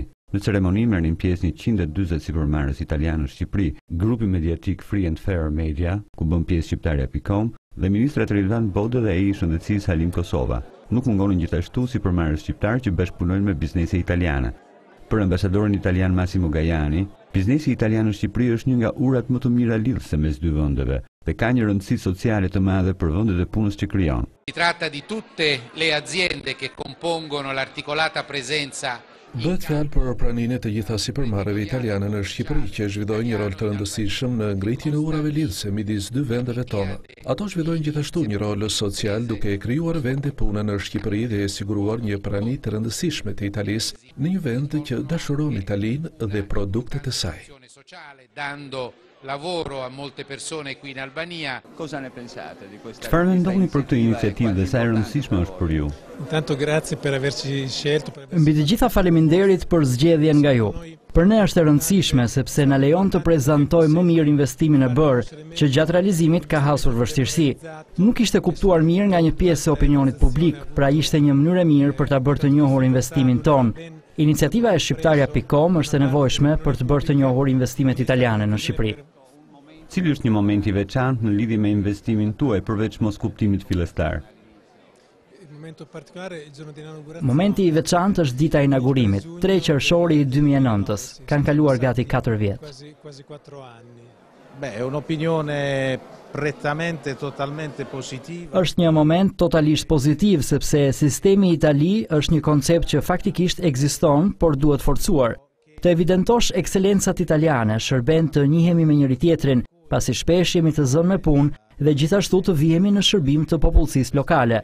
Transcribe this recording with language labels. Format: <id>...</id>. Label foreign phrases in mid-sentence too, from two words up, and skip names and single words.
<sq>Në ceremoni merrnin pjesë 140 sipërmarrës italianë në Shqipëri, grupi mediatik Free and Fair Media, ku bën pjesë Shqiptarja.com dhe ministrat Relvant Bodë dhe ai I Shëndetësisë Halim Kosova. Nuk mungonin gjithashtu sipërmarrës shqiptar që bashkëpunojnë me biznese italiane. Për ambasadorin italian Massimo Gajani, biznesi italian në Shqipëri është një nga urat më të mira lidhëse mes dy vendeve dhe ka një rëndësi sociale të madhe për vendet e punës që krijon.</sq> <it>Si tratta di tutte le aziende che compongono l'articolata presenza.</it> <sq>Bëhet fjalë për praninë e të gjitha sipërmarrjeve italiane në Shqipëri që zhvillojnë një rol të rëndësishëm në ngritjen e urave lidhëse midis dy vendeve tona. Ato zhvillojnë gjithashtu një rol social duke krijuar vende pune në Shqipëri dhe siguruar një prani të rëndësishme të Italisë në një vend që dashuron Italinë dhe produktet e saj.</sq> <it>Dando lavoro a molte persone qui in Albania. Cosa ne pensate di questa?</it> <sq>Çfarë mendoni për këtë iniciativë dhe sa e rëndësishme është për ju?</sq> <it>Intanto grazie per averci scelto.</it> <sq>Mbi të gjitha faleminderit për zgjedhjen nga ju. Për ne është e rëndësishme sepse na lejon të prezantojmë më mirë investimin e bërë, që gjatë realizimit ka hasur vështirësi. Nuk ishte kuptuar mirë nga një pjesë e opinionit publik, pra ishte një mënyrë e mirë për ta bërë të njohur investimin ton. Iniciativa e Shqiptarja.com është e nevojshme për të bërë të njohur investimet italiane në Shqipëri. Cili është një moment I veçantë në lidhje me investimin tuaj përveç mos kuptimit fillestar? Momenti I veçantë është dita e inaugurimit, 3 qershori I 2009-s. Kanë kaluar gati 4 vjet.</sq> <it>Beh, è un'opinione prettamente totalmente positiva.</it> <sq>Është një moment totalisht pozitiv sepse sistemi Itali është një koncept që faktikisht ekziston, por duhet forcuar. Të evidentosh ekselencat italiane, shërben të njihemi me njëri tjetrin, pasi shpesh jemi të zënë me punë dhe gjithashtu të vihemi në shërbim të popullsisë lokale.</sq>